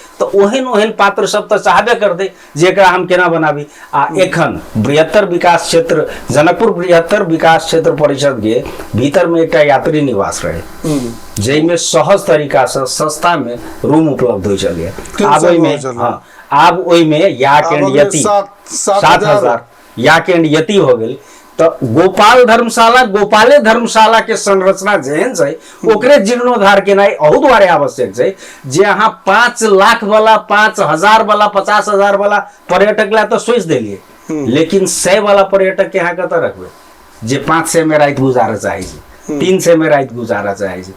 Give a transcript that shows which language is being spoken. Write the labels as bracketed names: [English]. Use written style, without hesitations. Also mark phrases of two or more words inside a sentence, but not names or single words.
[Maithili] तो ओहन ओहन पात्र सब तो चाहबे करते जेकरा हम केना बनाबी। आ एखन बृहत्तर विकास क्षेत्र जनकपुर बृहत्तर विकास क्षेत्र परिषद के भीतर में एकटा यात्री निवास रहे जै में सहज तरीका से सस्ता में रूम उपलब्ध हो चलिए। आब ओहि में आब ओहि में याक एंड यति 7,000 याक एंड यति हो गेल। तो गोपाल धर्मशाला गोपाले धर्मशाला के संरचना जेहन छै ओकरे जीर्णोद्धार केनाइ अहू दुआरे आवश्यक छै। जे अहाँ 5 लाख वाला 5,000 वाला 50,000 वाला पर्यटक ला तो सोच देलिए, लेकिन 100 वाला पर्यटक के अहाँ कतऽ रखबै जे 500 में रात गुजारा चाहे छै, 300 में रात गुजारा चाहे छै।